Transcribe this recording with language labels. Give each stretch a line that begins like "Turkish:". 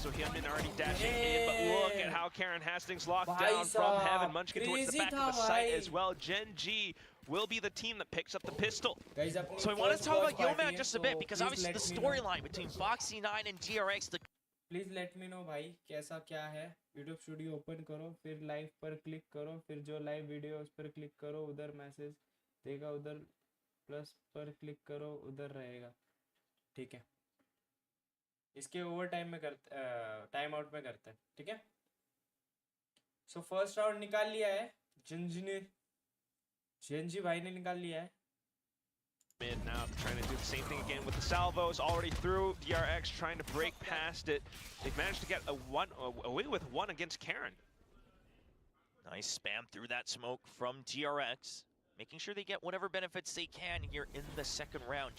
English: So Hyunmin already dashing in, but look at how Karen Hastings locked down from Heaven. Munchkin towards the back of the site as well. Gen G will be the team that picks up the pistol. So I want to talk about Yeoman just a bit because obviously the storyline between Foxy 9 and DRX. Please let me know
Hindi: भाई कैसा क्या है. YouTube studio open करो, फिर live पर click करो, फिर जो लाइव वीडियो उस पर क्लिक करो, उधर मैसेज देगा, उधर प्लस पर क्लिक करो, उधर रहेगा. ठीक है, इसके ओवर टाइम में करते, टाइम आउट में करते हैं. ठीक है. सो फर्स्ट राउंड निकाल लिया है Gen भाई ने निकाल लिया है.
English: Mid now trying to do the same thing again with the salvos already through. DRX trying to break past it. They've managed to get away with 1 against Karen. Nice spam through that smoke from DRX, making sure they get whatever benefits they can here in the second round.